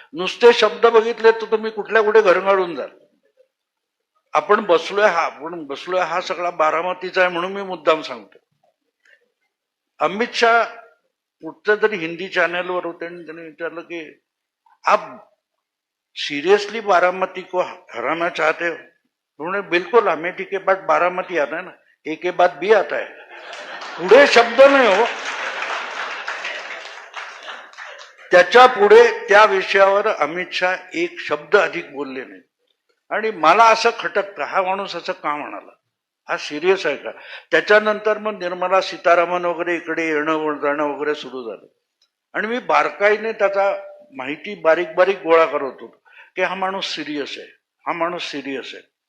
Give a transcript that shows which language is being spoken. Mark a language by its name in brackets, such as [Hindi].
[Marathi] नुसते शब्द बघितले तर तुम्ही कुठल्या कुठे घरंगाळून जाल. आपण बसलोय हा सगळा बारामतीचा आहे म्हणून मी मुद्दाम सांगतो. अमित शहा कुठच्या तरी हिंदी चॅनलवर होते आणि त्याने विचारलं की [Hindi] आप सीरियसली बारामती को हराना चाहते हो? उन्होंने बिल्कुल, अमेठी के बाद बारामती आता है ना, एक के बाद बी आता है. [Marathi] पुढे शब्द नाही हो. त्याच्या पुढे त्या विषयावर अमित शहा एक शब्द अधिक बोलले नाही. आणि मला असं खटकतं, हा माणूस असं का म्हणाला, हा सिरियस आहे का? त्याच्यानंतर मग निर्मला सीतारामन वगैरे इकडे येणं जाणं वगैरे सुरू झालं आणि मी बारकाईने त्याचा माहिती बारीक बारीक गोळा करत होतो की हा माणूस सिरियस आहे, हा माणूस सिरियस आहे.